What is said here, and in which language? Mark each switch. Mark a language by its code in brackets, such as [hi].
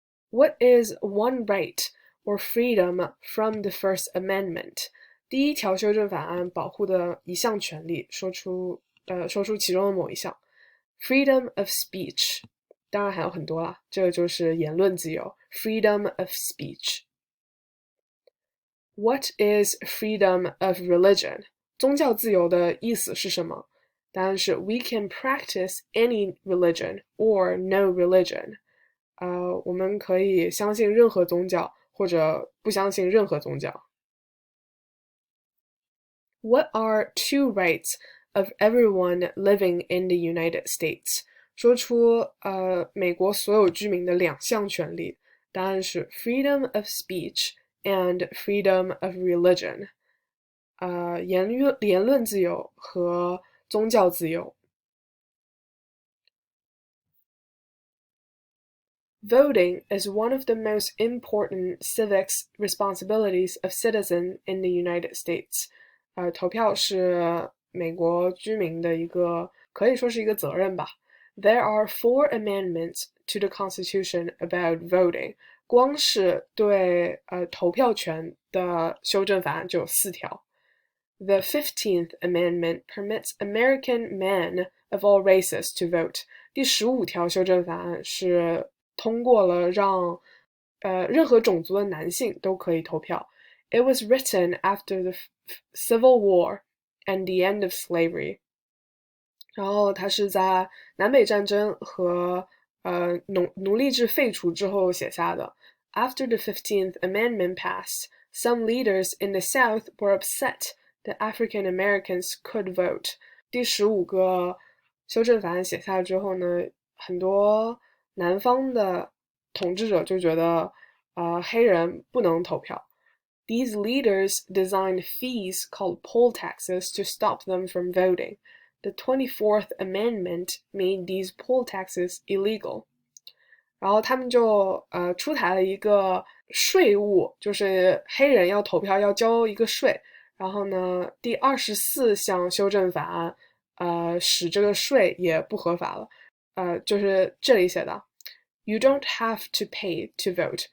[en] What is one right or freedom from the First Amendment? [zh] 第一条修正法案保护的一项权利，说出其中的某一项。 [en] Freedom of speech， [zh] 当然还有很多啦，这个就是言论自由。 [en] Freedom of speech. What is freedom of religion? [zh] 宗教自由的意思是什么？答案是 [en] We can practice any religion or no religion. [zh] 我们可以相信任何宗教，或者不相信任何宗教。 [en] What are two rights of everyone living in the United States? [zh] 说出美国所有居民的两项权利，答案是 [en] freedom of speech and freedom of religion. [zh] 言论自由和宗教自由。 [en] Voting is one of the most important civics responsibilities of citizens in the United States. [zh] 投票是美国居民的一个，可以说是一个责任吧。 [en] There are 4 amendments to the Constitution about voting. [zh] 光是对投票权的修正法案就有4条。 [en] The 15th Amendment permits American men of all races to vote. [zh] 第15条修正法案是通过了让任何种族的男性都可以投票。 [en] It was written after the Civil War and the end of slavery. [zh] 然后它是在南北战争和奴隶制废除之后写下的。 [en] After the 15th Amendment passed, some leaders in the South were upset that African Americans could vote. [zh] 第15个修正法案写下之后呢，很多南方的统治者就觉得黑人不能投票。 [en] These leaders designed fees called poll taxes to stop them from voting. The 24th Amendment made these poll taxes illegal. [zh] 然后他们就出台了一个税务，就是黑人要投票要交一个税。然后呢，第24项修正法案使这个税也不合法了。就是这里写的 [en] You don't have to pay to vote.